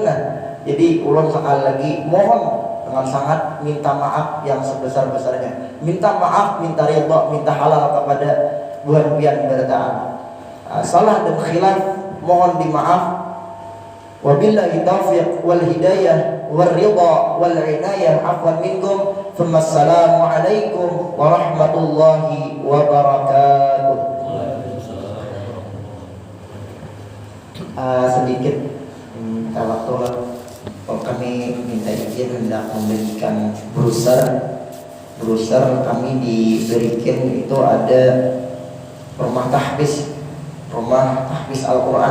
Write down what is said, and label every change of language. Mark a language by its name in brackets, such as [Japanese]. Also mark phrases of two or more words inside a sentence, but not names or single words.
[Indonesian] Nah, jadi ulun sekali lagi mohon dengan sangat minta maaf yang sebesar-besarnya. Minta maaf, minta ridha, minta halal kepada buan-buan beritaan. Salah dan khilaf mohon dimaaf. [Arabic] وبالله التوفيق والهداية والرضا والعناية عفوا منكم. السلام عليكم ورحمة الله وبركاته. [Indonesian] Sedikit waktu kami minta izin hendak memberikan brosur kami diberikan itu ada rumah tahfiz Al-Quran.